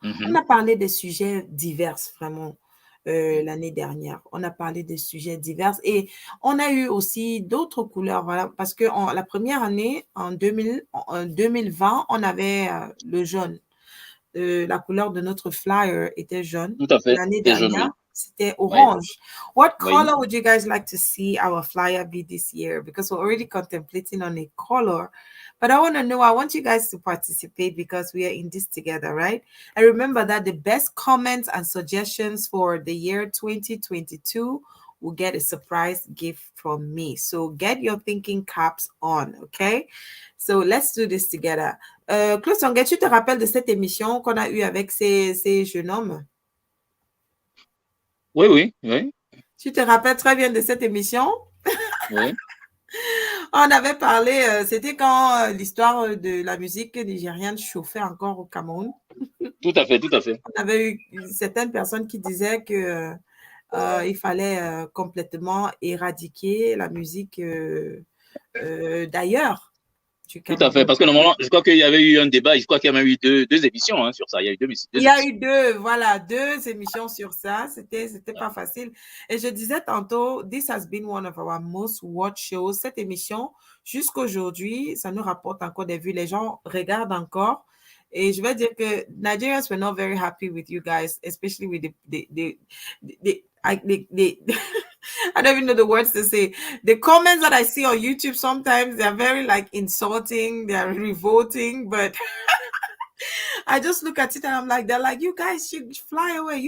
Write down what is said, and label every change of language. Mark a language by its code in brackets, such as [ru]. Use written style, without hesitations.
[fr] On a parlé des sujets divers, vraiment, l'année dernière. On a parlé des sujets divers et on a eu aussi d'autres couleurs, voilà, parce que la première année, en 2020, on avait le jaune. La couleur de notre flyer était jaune. Tout à fait. L'année dernière, c'était orange. Oui. [en] What color would you guys like to see our flyer be this year? Because we're already contemplating on a color. But I want to know, I want you guys to participate because we are in this together, right? And remember that the best comments and suggestions for the year 2022 will get a surprise gift from me. So get your thinking caps on, okay? So let's do this together. [fr] Claude Songuer, tu te rappelles de cette émission qu'on a eue avec ces jeunes hommes? Oui. Tu te rappelles très bien de cette émission? Oui. On avait parlé, c'était quand l'histoire de la musique nigériane chauffait encore au Cameroun. Tout à fait. On avait eu certaines personnes qui disaient que il fallait complètement éradiquer la musique d'ailleurs. Tout à fait, parce que normalement, je crois qu'il y avait eu un débat, je crois qu'il y a même eu deux émissions sur ça. Il y a eu deux émissions sur ça. C'était pas facile. Et je disais tantôt, [en] this has been one of our most watched shows. [fr] Cette émission, jusqu'aujourd'hui, ça nous rapporte encore des vues. Les gens regardent encore. Et je vais dire que [en] Nigerians were not very happy with you guys, especially with the I don't even know the words to say. The comments that I see on YouTube, sometimes they're very like insulting, they're revolting, but I just look at it and I'm like, they're like, you guys should fly away.